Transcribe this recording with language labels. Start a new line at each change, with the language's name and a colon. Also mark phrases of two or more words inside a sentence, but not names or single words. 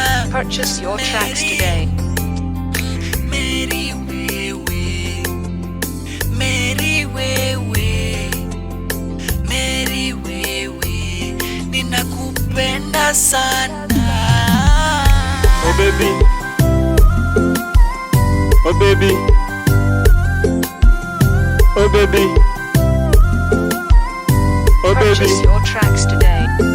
English: Purchase your tracks today.
Swahili: Mary wewe, Mary wewe, Mary wewe, ninakupenda sana.
English: Oh baby. Oh baby. Oh baby. Oh baby. Purchase your tracks today.